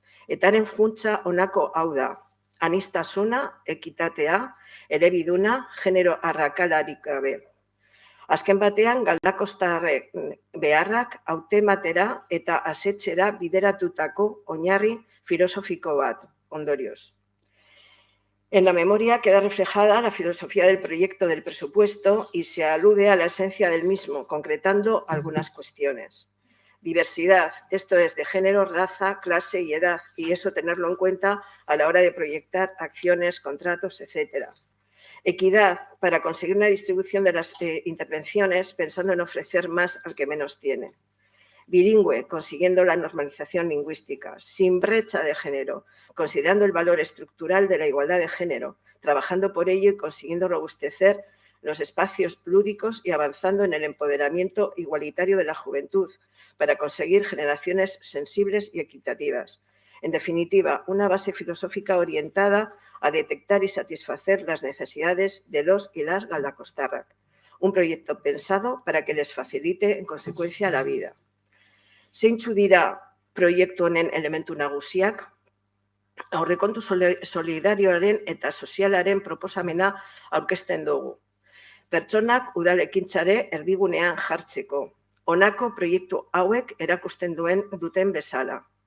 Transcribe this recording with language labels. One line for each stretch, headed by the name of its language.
Basque: Etaren funtsa honako hau da. Aniztasuna, ekitatea, elebiduna, genero arrakalarik gabe. Azken batean, galdakostarrek beharrak hautematera eta asetxera bideratutako oinarri filosofiko bat, ondorioz.
Spanish: En la memoria queda reflejada la filosofía del proyecto del presupuesto y se alude a la esencia del mismo, concretando algunas cuestiones. Diversidad, esto es de género, raza, clase y edad, y eso tenerlo en cuenta a la hora de proyectar acciones, contratos, etc. Equidad, para conseguir una distribución de las intervenciones pensando en ofrecer más al que menos tiene. Bilingüe, consiguiendo la normalización lingüística, sin brecha de género, considerando el valor estructural de la igualdad de género, trabajando por ello y consiguiendo robustecer los espacios lúdicos y avanzando en el empoderamiento igualitario de la juventud para conseguir generaciones sensibles y equitativas. En definitiva, una base filosófica orientada a detectar y satisfacer las necesidades de los y las galdakostarrak. Un proyecto pensado para que les facilite, en consecuencia, la vida.
Basque: Zeintzu dira proiektu honen elementu nagusiak? Aurrekontu solidarioaren eta sozialaren proposamena aurkezten dugu. Pertsonak udalekintzare erdigunean jartzeko. Honako proiektu hauek erakusten duten bezala.